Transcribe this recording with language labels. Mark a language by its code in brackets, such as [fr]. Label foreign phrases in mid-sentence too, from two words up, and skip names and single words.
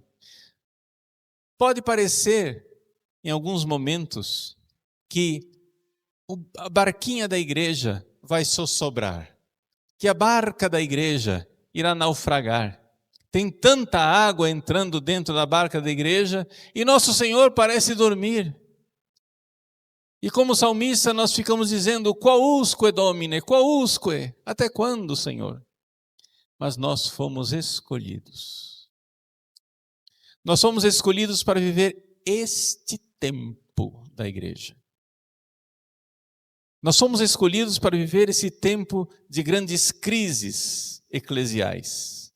[pt] Pode parecer, em alguns momentos, que a barquinha da igreja vai sossobrar, que a barca da igreja irá naufragar. Tem tanta água entrando dentro da barca da igreja e nosso Senhor parece dormir. E como salmista nós ficamos dizendo, [la] quausque Domine, quausque, [pt] até quando, Senhor? Mas nós fomos escolhidos. Nós fomos escolhidos para viver este tempo da igreja. Nós fomos escolhidos para viver esse tempo de grandes crises eclesiais.